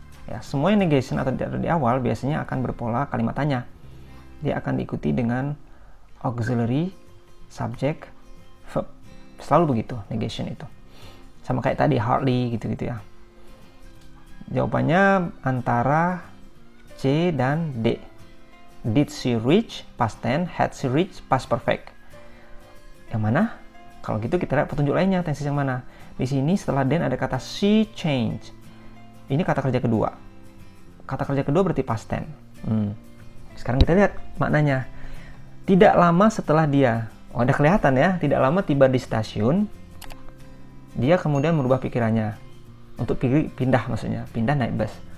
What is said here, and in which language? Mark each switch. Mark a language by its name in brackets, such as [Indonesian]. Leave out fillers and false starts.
[Indonesian] Ya, semua yang negation atau ditaruh di awal biasanya akan berpola kalimat tanya. Dia akan diikuti dengan auxiliary, subject, verb. Selalu begitu negation itu. Sama kayak tadi hardly gitu-gitu ya. Jawabannya antara C dan D. [English] Did she reach past tense, had she reached past perfect. [Indonesian] Yang mana? Kalau gitu kita lihat petunjuk lainnya, tenses yang mana? Di sini setelah then ada kata [English] she changed. [Indonesian] Ini kata kerja kedua. Kata kerja kedua berarti past tense. Sekarang kita lihat maknanya. Tidak lama setelah dia, udah kelihatan ya, tidak lama tiba di stasiun, dia kemudian merubah pikirannya untuk pindah, maksudnya pindah naik bus.